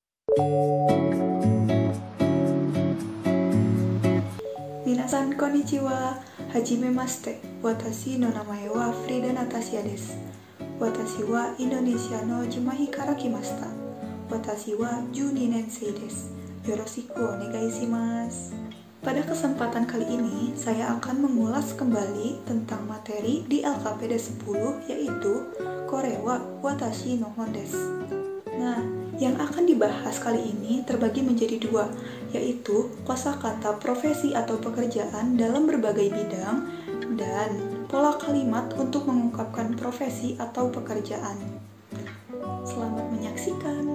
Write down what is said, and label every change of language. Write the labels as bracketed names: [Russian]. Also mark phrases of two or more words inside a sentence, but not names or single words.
[Japanese] 皆さんこんにちは、はじめまして. Watashi no namae wa Frida Natasha desu. Watashi wa Indonesia no Jimahi kara kimashita. 私は12年生です。よろしくお願いします. [Indonesian] Pada kesempatan kali ini, saya akan mengulas kembali tentang materi di LKPD 10, yaitu [Japanese] これは私の本です. [Indonesian] Nah, yang akan dibahas kali ini terbagi menjadi dua, yaitu kosakata profesi atau pekerjaan dalam berbagai bidang dan pola kalimat untuk mengungkapkan profesi atau pekerjaan. Selamat menyaksikan.